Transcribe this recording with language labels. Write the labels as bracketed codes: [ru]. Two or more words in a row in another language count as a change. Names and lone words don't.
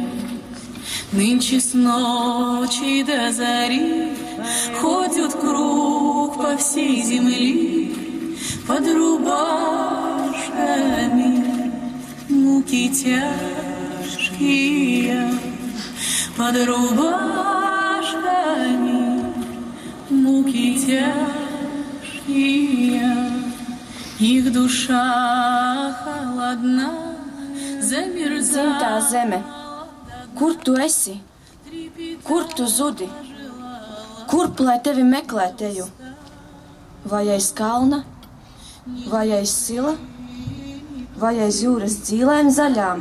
[ru] Нынче с ночи до зари ходят круг по всей земле под рубашками, муки тяжкие, под рубашками муки тяжкие, их душа холодна, [lv] Dzimtā zeme, kur tu esi? Kur tu zudi? Kurp, lai tevi meklēt eju? Vai aiz kalna? Vai aiz sila? Vai aiz jūras dzīlēm zaļām?